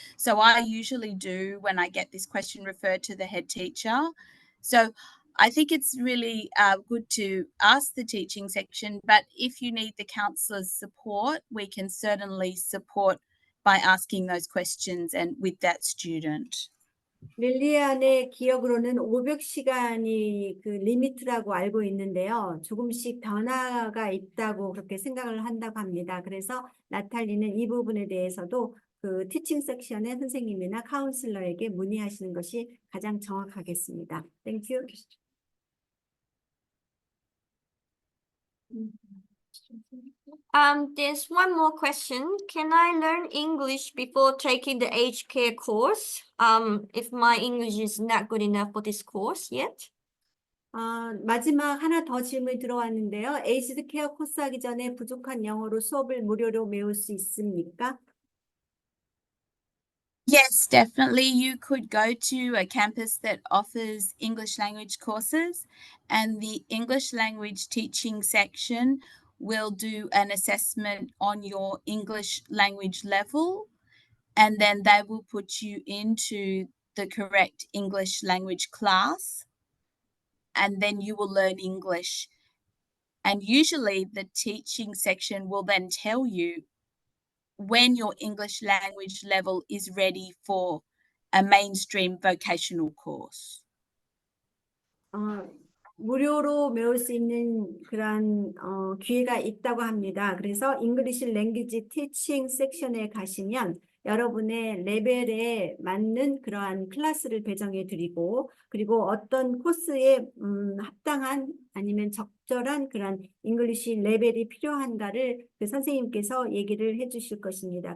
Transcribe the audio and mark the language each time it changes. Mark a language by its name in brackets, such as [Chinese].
[English] So I usually do, when I get this question, refer to the head teacher. So I think it's really good to ask the teaching section, but if you need the counsellor's support, we can certainly support by asking those questions and with that student. [Korean] 릴리안의 기억으로는 500시간이 그 리미트라고 알고 있는데요. 조금씩 변화가 있다고 그렇게 생각을 한다고 합니다. 그래서 나탈리는 이 부분에 대해서도 그 티칭 섹션의 선생님이나 카운슬러에게 문의하시는 것이 가장 정확하겠습니다. [English] Thank you. There's one more question. Can I learn English before taking the aged care course? If my English is not good enough for this course yet? [Korean] 마지막 하나 더 질문이 들어왔는데요. 에이지드 케어 코스 하기 전에 부족한 영어로 수업을 무료로 배울 수 있습니까? [English] Yes, definitely. You could go to a campus that offers English language courses, and the English language teaching section will do an assessment on your English language level, and then they will put you into the correct English language class, and then you will learn English. And usually the teaching section will then tell you when your English language level is ready for a mainstream vocational course. [Korean] 무료로 배울 수 있는 그런 기회가 있다고 합니다. 그래서 English Language Teaching 섹션에 가시면 여러분의 레벨에 맞는 그러한 클래스를 배정해 드리고 그리고 어떤 코스에 합당한 아니면 적절한 그런 잉글리시 레벨이 필요한가를 그 선생님께서 얘기를 해 주실 것입니다.